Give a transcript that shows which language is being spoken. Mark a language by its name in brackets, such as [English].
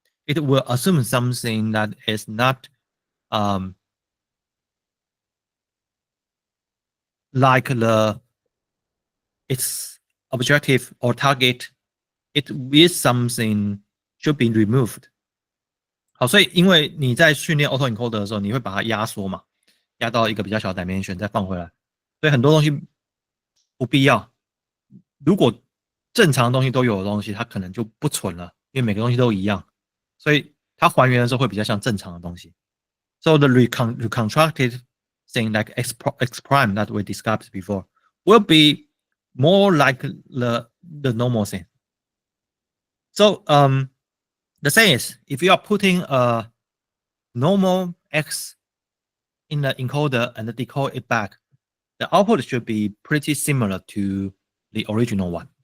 [English] It will assume something that is not um, like its objective or target. It is something should be removed. [Chinese] 好，所以因为你在训练 autoencoder 的时候，你会把它压缩嘛，压到一个比较小的 dimension 再放回来，所以很多东西不必要。如果正常的东西都有的东西，它可能就不存了，因为每个东西都一样，所以它还原的时候会比较像正常的东西。 [English] So the reconstructed thing like x prime that we discussed before will be more like the normal thing. So the thing is, if you are putting a normal x in the encoder and decode it back, the output should be pretty similar to the original one.